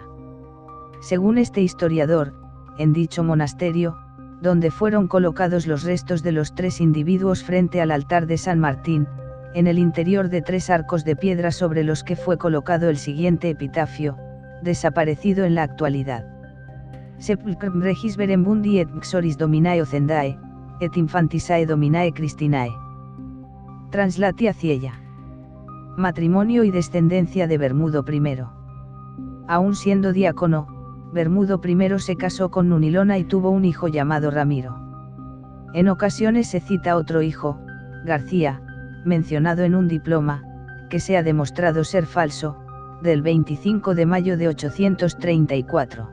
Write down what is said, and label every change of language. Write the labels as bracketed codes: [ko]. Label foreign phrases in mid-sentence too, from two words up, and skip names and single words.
[es] Según este historiador, en dicho monasterio, donde fueron colocados los restos de los 3 individuos frente al altar de San Martín, en el interior de 3 arcos de piedra sobre los que fue colocado el siguiente epitafio, desaparecido en la actualidad. [la] Sepulcrum regis veremundi et xoris dominae Ocendae, et infantisae dominae Christinae. Translatia Ciella. [es] Matrimonio y descendencia de Bermudo I. Aún siendo diácono, Bermudo I se casó con Nunilona y tuvo un hijo llamado Ramiro. En ocasiones se cita otro hijo, García, mencionado en un diploma, que se ha demostrado ser falso, del 25 de mayo de 834.